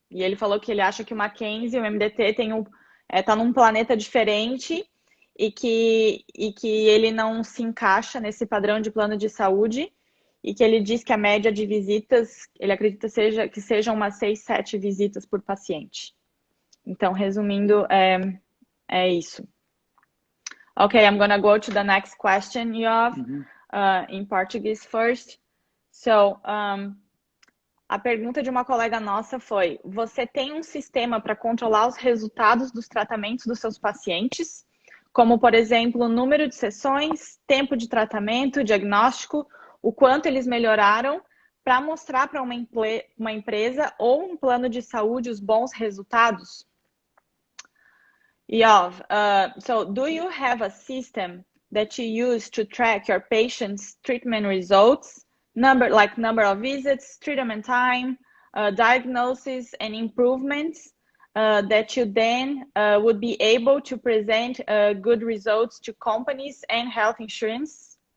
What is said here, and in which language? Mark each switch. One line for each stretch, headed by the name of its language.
Portuguese: E ele falou que ele acha que o Mackenzie, o MDT, tá num planeta diferente e que ele não se encaixa nesse padrão de plano de saúde e que ele diz que a média de visitas, ele acredita que sejam umas 6, 7 visitas por paciente. Então, resumindo, é isso.
English: Okay, I'm gonna go to the next question, Yoav, in Portuguese first.
Portuguese: So, a pergunta de uma colega nossa foi: você tem um sistema para controlar os resultados dos tratamentos dos seus pacientes? Como, por exemplo, o número de sessões, tempo de tratamento, diagnóstico, o quanto eles melhoraram, para mostrar para uma empresa ou um plano de saúde os bons resultados?
English: Yoav, so do you have a system that you use to track your patients' treatment results? Number of visits, treatment time, diagnosis, and improvements that you then would be able to present good results to companies and health insurance?